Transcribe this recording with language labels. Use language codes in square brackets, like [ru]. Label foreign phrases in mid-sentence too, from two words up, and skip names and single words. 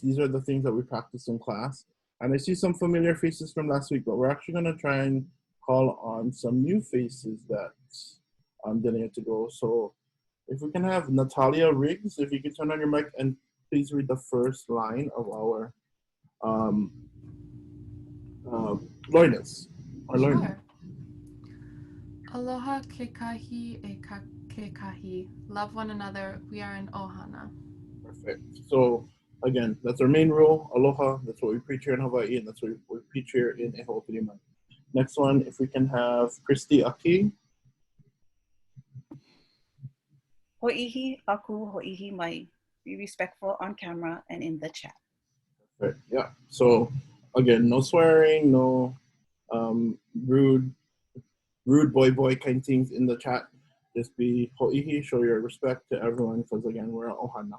[en] These are the things that we practice in class. And I see some familiar faces from last week, but we're actually going to try and call on some new faces that didn't get to go. So if we can have Natalia Riggs, if you can turn on your mic and please read the first line of our loinas. Sure. [haw] Aloha kekahi e kekahi. [en] Love one another. We are in ohana. Perfect. So again, that's our main rule. Aloha. That's what we preach here in Hawaii, and that's what we preach here in Eho'opilima. Next one, if we can have Christy Aki. [haw] Ho'ihi aku, ho'ihi mai. [en] Be respectful on camera and in the chat. Right. Yeah. So again, no swearing, no rude boy kind things in the chat. Just be ho'ihi, show your respect to everyone, because again, we're ohana.